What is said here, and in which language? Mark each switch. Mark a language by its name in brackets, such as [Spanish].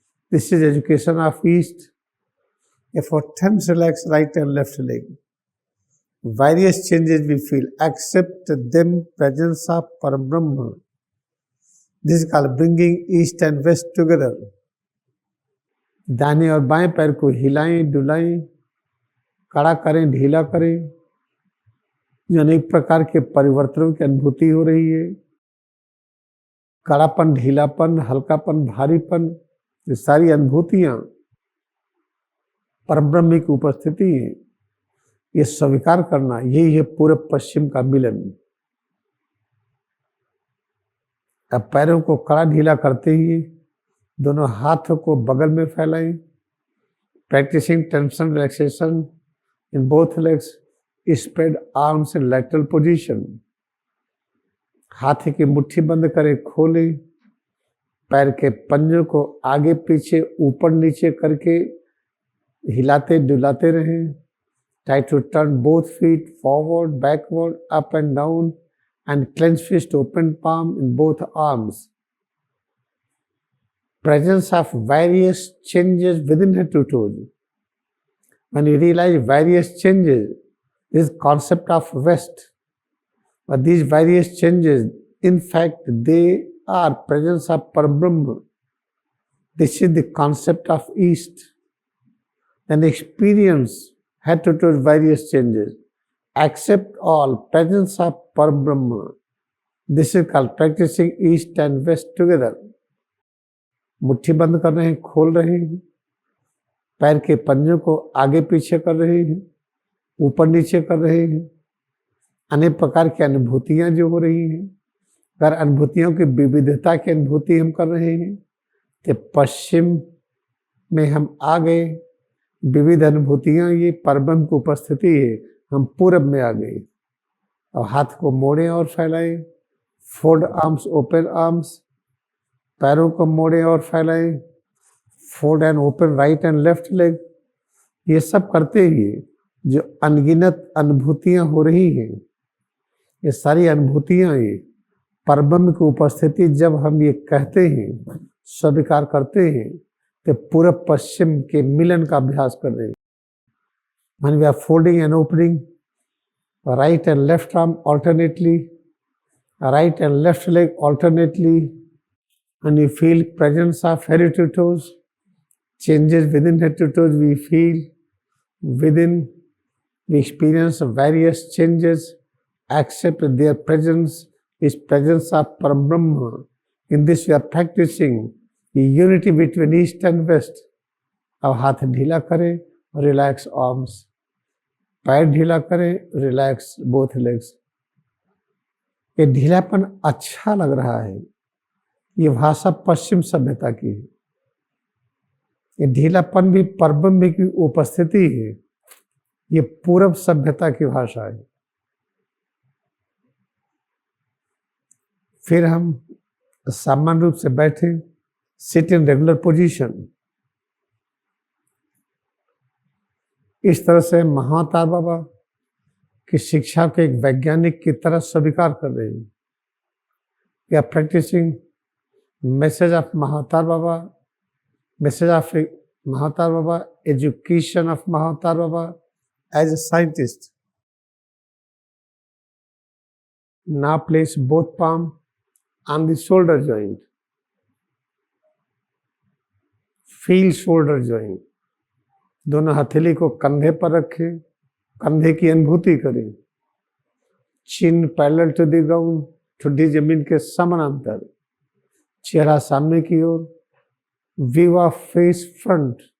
[English] This is education of East. Therefore, tense, relax right and left leg. Various changes we feel, accept them presence of Parabrahma. This is called bringing East and West together. [Hindi] दाहिने और बाएं पैर को हिलाएं डुलाएं, कड़ा करें ढीला करें। अनेक प्रकार के परिवर्तनों की अनुभूति हो रही है। कड़ापन ढीलापन हल्कापन भारीपन, ये सारी अनुभूतियां परब्रह्म की उपस्थिति है। ये स्वीकार करना, यही है पूर्व पश्चिम का मिलन। अब पैरों को कड़ा ढीला करते ही दोनों हाथों को बगल में फैलाएं। [English] Practising tension relaxation in both legs, spread arms in lateral position. [Hindi] हाथ की मुट्ठी बंद करें, खोलें। पैर के पंजों को आगे पीछे ऊपर नीचे करके हिलाते डुलाते रहें। [English] Try to turn both feet forward, backward, up and down and clench fist, open palm in both arms. Presence of various changes within head to toes. When you realize various changes, this concept of rest, but these various changes, in fact, they are presence of Parabrahma. This is the concept of East. Then experience head to toes various changes. Accept all presence of Parabrahma. This is called practicing East and West together. [Hindi] मुट्ठी बंद कर रहे हैं, खोल रहे हैं। पैर के पंजों को आगे पीछे कर रहे हैं, ऊपर नीचे कर रहे हैं। अनेक प्रकार की अनुभूतियां जो हो रही हैं, अगर अनुभूतियों की विविधता की अनुभूति हम कर रहे हैं तो पश्चिम में हम आ गए। विविध अनुभूतियां, ये परब्रह्म की उपस्थिति है, हम पूरब में आ गए। और हाथ को मोड़ें और फैलाएं। [English] Fold arms, open arms. [Hindi] पैरों को मोड़ें और फैलाएं। [English] Fold and open right and left leg. [Hindi] ये सब करते ही जो अनगिनत अनुभूतियां हो रही हैं, ये सारी अनुभूतियां ये परब्रह्म की उपस्थिति जब हम ये कहते हैं, स्वीकार करते हैं, तो पूरब पश्चिम के मिलन का अभ्यास कर रहे हैं। [English] When we are folding and opening, right and left arm alternately, right and left leg alternately, and you feel presence of head to toes, changes within head to toes we feel within, we experience various changes, accept their presence is presence of Parabrahma. In this we are practicing the unity between East and West. [Hindi] अब हाथ ढीला करें, [English] Relax arms. [Hindi] पैर ढीला करें, [English] Relax both legs. [Hindi] ये ढीलापन अच्छा लग रहा है। ये भाषा पश्चिम सभ्यता की है। ये ढीलापन भी परब्रह्म की उपस्थिति है। ये पूरब सभ्यता की भाषा है। फिर हम सामान्य रूप से बैठे, [English] Sit in regular position. [Hindi] इस तरह से महाअवतार बाबा की शिक्षा को एक वैज्ञानिक की तरह स्वीकार कर रहे हैं। [English] We are practising message of Mahavatar Baba, message of Mahavatar Baba, education of Mahavatar Baba as a scientist. Now place both palm on the shoulder joint. Feel shoulder joint. [Hindi] दोनों हथेली को कंधे पर रखें, कंधे की अनुभूति करें। [English] chin parallel to the ground, [Hindi] ठुड्डी जमीन के समानांतर। चेहरा सामने की ओर, [English] View of face front.